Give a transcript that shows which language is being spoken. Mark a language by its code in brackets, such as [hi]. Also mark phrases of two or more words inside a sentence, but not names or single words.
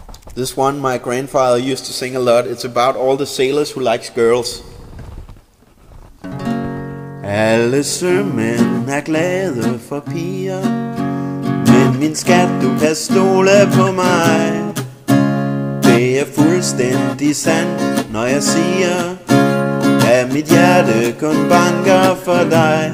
[en] This one my grandfather used to sing a lot. It's about all the sailors who likes girls. [da] Alle sømænd er glade for piger, men min skat, du kan stole på mig. Det er fuldstændig sandt, når jeg siger, at mit hjerte kun banker for dig.